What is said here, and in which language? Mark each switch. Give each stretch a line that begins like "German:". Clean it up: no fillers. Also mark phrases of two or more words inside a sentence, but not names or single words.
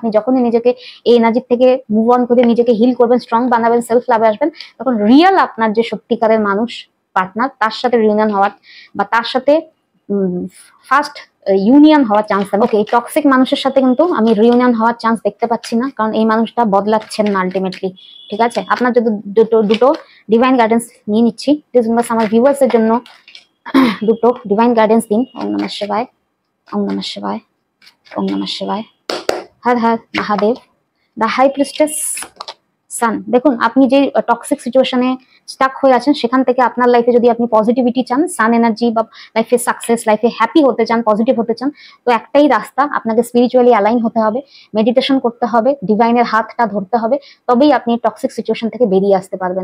Bangla: আপনি যখনই নিজেকে এই এনার্জি থেকে
English: move on
Bangla: করে নিজেকে হিল করবেন, স্ট্রং বানাবেন,
English: self love
Bangla: আসবেন, তখন রিয়েল আপনার যে সত্যিকারের মানুষ, পার্টনার, তার সাথে রিউনিয়ন হওয়ার বা তার সাথে
English: first union
Bangla: হওয়ার চান্স থাকবে। ওকে, এই টক্সিক মানুষের সাথে কিন্তু আমি রিউনিয়ন হওয়ার চান্স দেখতে পাচ্ছি না, কারণ এই মানুষটা বদলাচ্ছেন না আলটিমেটলি, ঠিক আছে। আপনার যদি দুটো
English: divine guidance
Bangla: নিয়ে নিচ্ছি, প্লিজ আমার ভিউয়ার্স এর জন্য দুটো
English: divine guidance
Bangla: দিন।
Sanskrit: ওম নমঃ শিবায়, ওম নমঃ শিবায়, ওম নমঃ শিবায়, হর হর মহাদেব।
English: The High Priestess Sun.
Bangla: দেখুন, আপনি যে
English: toxic situation
Bangla: স্টাক হয়ে আছেন, সেখান থেকে আপনার লাইফে যদি আপনি পজিটিভিটি চান,
English: sun energy,
Bangla: বা লাইফে সাকসেস, লাইফে হ্যাপি হতে চান, পজিটিভ হতে চান, তো একটাই রাস্তা, আপনাকে
English: spiritually align
Bangla: হতে হবে, মেডিটেশন করতে হবে, ডিভাইনের হাতটা ধরতে হবে, তবেই আপনি
English: toxic situation
Bangla: থেকে বেরিয়ে আসতে পারবেন।